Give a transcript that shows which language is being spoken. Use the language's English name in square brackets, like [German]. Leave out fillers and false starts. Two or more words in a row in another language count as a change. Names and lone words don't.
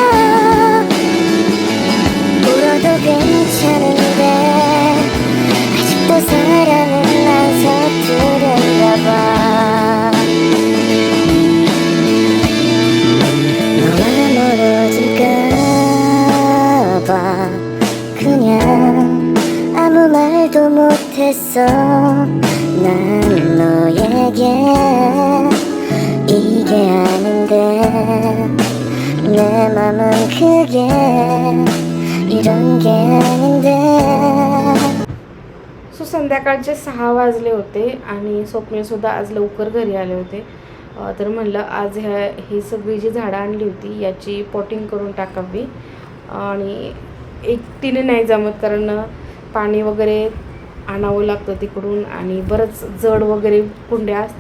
[Korean] 울어도 괜찮은데 아직도 사랑은 난 서투른가 봐 너와 멀어질까 봐 그냥 아무 말도 못했어 난 너에게 이게 아닌데 내 맘은 그게 이런 게 아닌데 [Marathi] सो संध्याकाळचे 6 वाजले होते आणि स्वप्नीलसुद्धा आज लवकर घरी आले होते. तर म्हणलं आज ही सगळी जी झाडं आणली होती याची पॉटिंग करून टाकावी आणि एकटीने नाही जमत, कारण पाणी वगैरे आणावं लागतं तिकडून आणि बरंच जड वगैरे कुंड्या असतात.